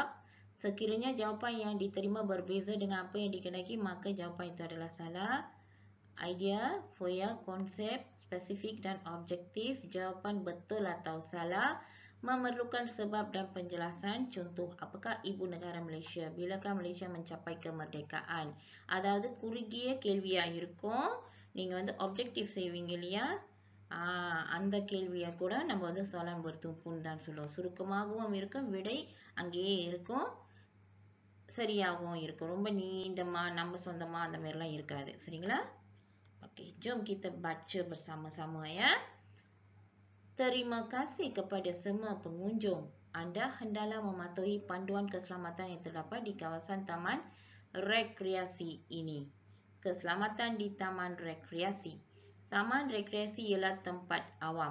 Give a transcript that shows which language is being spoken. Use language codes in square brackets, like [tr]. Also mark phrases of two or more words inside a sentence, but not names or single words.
[ms] Sekiranya jawapan yang diterima berbeza dengan apa yang dikehendaki, maka jawapan itu adalah salah. Idea, foya, konsep, spesifik dan objektif, jawapan betul atau salah, memerlukan sebab dan penjelasan. Contoh, apakah ibu negara Malaysia? Bilakah Malaysia mencapai kemerdekaan? [ta] அதாவது குறுகிய கேள்வியா இருக்கும். நீங்க வந்து objective செய்வீங்க இல்லையா? அந்த கேள்வியை கூட நம்ம வந்து [ms] soalan bertumpu [ta] ன்னு தான் சொல்லுவோம். சுருக்கமாகவும் இருக்கும், விடை அங்கேயே இருக்கும், சரியாகவும் இருக்கும். ரொம்ப நீண்டமா, நம்ம சொந்தமா அந்த மாதிரிலாம் இருக்காது. சரிங்களா? [ms] Okey, jom kita baca bersama-sama ya. Terima kasih kepada semua pengunjung. Anda hendaklah mematuhi panduan keselamatan yang terdapat di kawasan taman rekreasi ini. Keselamatan di taman rekreasi. Taman rekreasi ialah tempat awam.